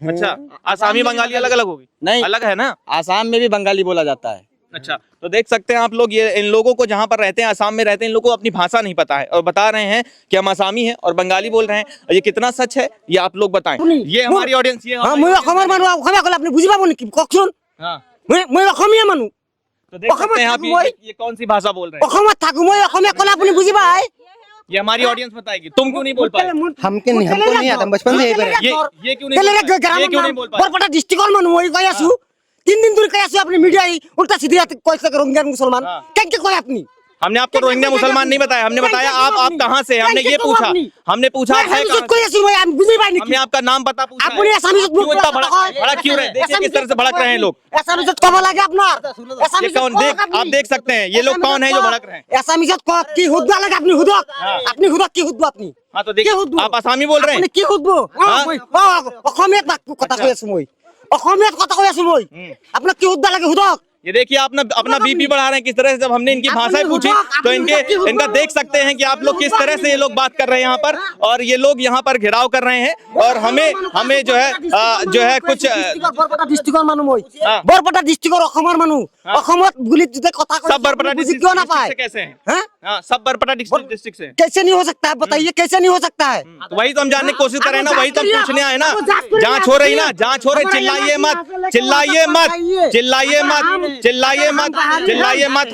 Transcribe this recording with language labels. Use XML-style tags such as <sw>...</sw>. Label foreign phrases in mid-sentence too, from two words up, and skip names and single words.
<hi>अच्छा, आसामी बंगाली अलग अलग होगी? नहीं, अलग है ना। आसाम में भी बंगाली बोला जाता है। अच्छा, तो देख सकते हैं आप लोग, ये इन लोगों को जहाँ पर रहते हैं, आसाम में रहते हैं, इन लोगों को अपनी भाषा नहीं पता है और बता रहे हैं कि हम आसामी हैं और बंगाली बोल रहे हैं। और ये कितना सच है ये आप लोग बताएं। ये हमारी ऑडियंस, ये हाँ, मैं</hi> <as>অসমৰ মানুহ, অসমীয়া ক'লে আপুনি বুজি পাব নেকি? কওকচোন।</as> <hi>हाँ,</hi> <as>মই অসমীয়া মানুহ,</as> <hi>तो देख सकते हैं आप ये कौन सी भाषा बोल रहे हैं।</hi> <as>অসমত থাকো, মই অসমীয়া ক'লে আপুনি বুজি পায়?</as> <hi>ये हमारी ऑडियंस बताएगी, तुम क्यों नहीं बोल पाए? हमको नहीं आता, हम बचपन से यही पे रहे। ये क्यों नहीं बोल पाए? ये क्यों नहीं बोल पाए?</hi> <as>বৰপেটা ডিষ্ট্ৰিক্টৰ মানুহ মই কৈ আছো, 3 দিন ধৰি কৈ আছো, আপুনি মিডিয়াই</as> <hi>उल्टा सीधी</hi> <as>কৈছে ৰংগীয়া মুছলমান। কেনেকে কয় আপুনি?</as> <hi>हमने आपको रोहिंग्या मुसलमान नहीं बताया, हमने बताया आप कहाँ से हैं। हमने ये पूछा, हमने पूछा आप है कहाँ</hi> <as>কৈ আছো মই, আমি বুজি পাই</as> <hi>से?</hi> <as>নেকি?</as> <hi>हमने आपका नाम पता पूछा है।</hi> <as>আপুনি এছামিজত</as> <hi>क्यों इतना भड़क क्यों रहे? देखिए किस तरह से भड़क रहे हैं लोग।</hi> <as>এছামিজত ক'ব লাগে আপোনাৰ।</as> <hi>ये</hi> <as>এছামিজত</as> <hi>कौन आप देख सकते हैं, ये लोग कौन है जो भड़क रहे हैं?</hi> <as>এছামিজত কওক, কি সুধবা লাগে আপুনি সুধক। আপুনি সুধক, কি সুধব আপুনি?</as> <hi>हाँ, तो देखिए आप आसामी बोल रहे हैं।</hi> <as>আপুনি কি সুধব? অসমীয়াত কথা কৈ আছো মই, অসমীয়াত কথা কৈ আছো মই। আপোনাক কি সুধবা লাগে সুধক।</as> <hi>ये देखिए आप अपना बीपी बढ़ा रहे हैं किस तरह से। जब हमने इनकी भाषाएं पूछी तो इनका देख सकते हैं कि आप लोग किस तरह से ये लोग बात कर रहे हैं यहाँ पर, और ये लोग यहाँ पर घेराव कर रहे हैं और हमें जो है कुछ</hi> <as>বৰপেটা ডিষ্ট্ৰিক্টৰ মানুহ মই,</as> <hi>हाँ।</hi> <as>বৰপেটা ডিষ্ট্ৰিক্টৰ অসমৰ মানুহ। অসমত বুলি যদি কথা কৈ</as> <hi>सब बरपटा</hi> <as>बुझी</as> <hi>डिस्ट्रिक्ट क्यों ना पाए? से कैसे हैं? हैं? हाँ, सब बरपटा डिस्ट्रिक्ट से हैं। कैसे नहीं हो सकता है? बताइए कैसे नहीं हो सकता है? तो वही तो हम जानने की कोशिश कर रहे हैं ना, वही तो हम पूछने आए ना। जांच हो रही ना, जांच हो रही। चिल्लाइए मत, चिल्लाइए मत, चिल्लाइए मत, चिल्लाइए मत, चिल्लाइए मत।</hi>